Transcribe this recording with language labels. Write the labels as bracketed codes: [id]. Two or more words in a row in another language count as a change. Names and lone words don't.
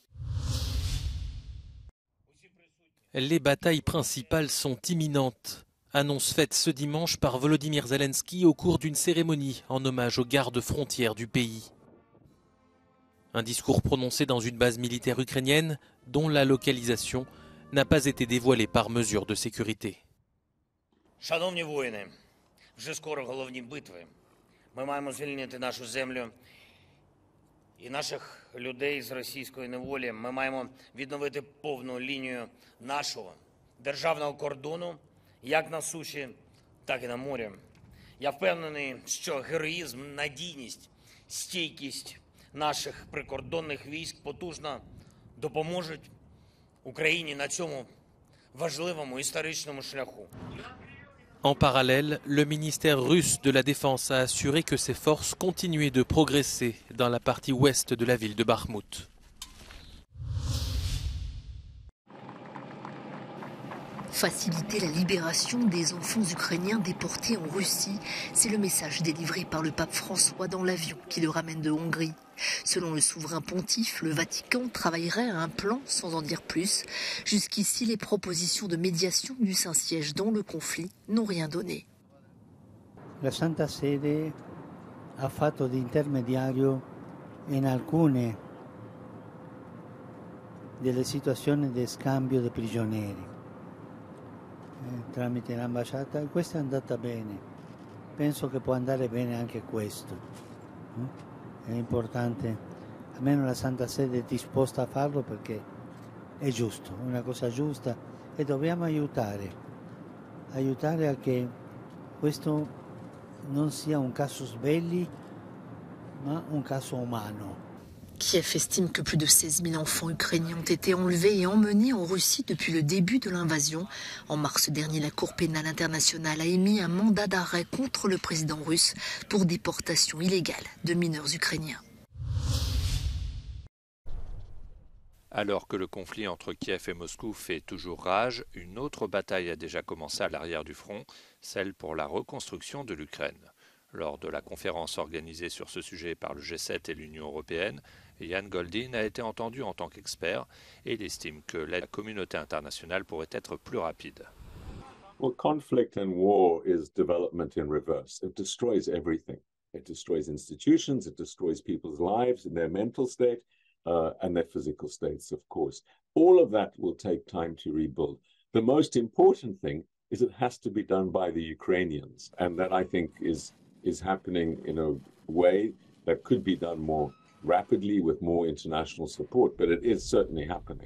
[fr] Les batailles principales sont imminentes. Annonce faite ce dimanche par Volodymyr Zelensky au cours d'une cérémonie en hommage aux gardes frontières du pays. Un discours prononcé dans une base militaire ukrainienne dont la localisation n'a pas été dévoilée par mesure de sécurité. [uk] Шановні воїни, вже скоро головні битви. Ми маємо звільнити нашу землю і наших людей з російської неволі. Ми маємо відновити повну лінію нашого державного кордону, як на суші, так і на морі. Я впевнений, що героїзм, надійність, стійкість наших прикордонних військ потужно допоможуть Україні на цьому важливому історичному шляху. [fr] En parallèle, le ministère russe de la Défense a assuré que ses forces continuaient de progresser dans la partie ouest de la ville de Bakhmout. Faciliter la libération des enfants ukrainiens déportés en Russie, c'est le message délivré par le pape François dans l'avion qui le ramène de Hongrie. Selon le souverain pontife, le Vatican travaillerait à un plan sans en dire plus. Jusqu'ici, les propositions de médiation du Saint-Siège dans le conflit n'ont rien donné. [it] La Santa Sede ha fatto di intermediario in alcune delle situazioni di scambio di prigionieri tramite l'ambasciata. Questa è andata bene, penso che può andare bene anche questo. È importante, almeno la Santa Sede è disposta a farlo perché è giusto, è una cosa giusta e dobbiamo aiutare a che questo non sia un [la] casus belli [it] ma un caso umano. [fr] Kiev estime que plus de 16 000 enfants ukrainiens ont été enlevés et emmenés en Russie depuis le début de l'invasion. En mars dernier, la Cour pénale internationale a émis un mandat d'arrêt contre le président russe pour déportation illégale de mineurs ukrainiens. Alors que le conflit entre Kiev et Moscou fait toujours rage, une autre bataille a déjà commencé à l'arrière du front, celle pour la reconstruction de l'Ukraine. Lors de la conférence organisée sur ce sujet par le G7 et l'Union européenne, Jan Goldin a été entendu en tant qu'expert et il estime que la communauté internationale pourrait être plus rapide. [en] Well, conflict and war is development in reverse. It destroys everything. It destroys institutions, it destroys people's lives and their mental state and their physical states, of course. All of that will take time to rebuild. The most important thing is it has to be done by the Ukrainians, and that I think is happening in a way that could be done more rapidly with more international support, but it is certainly happening.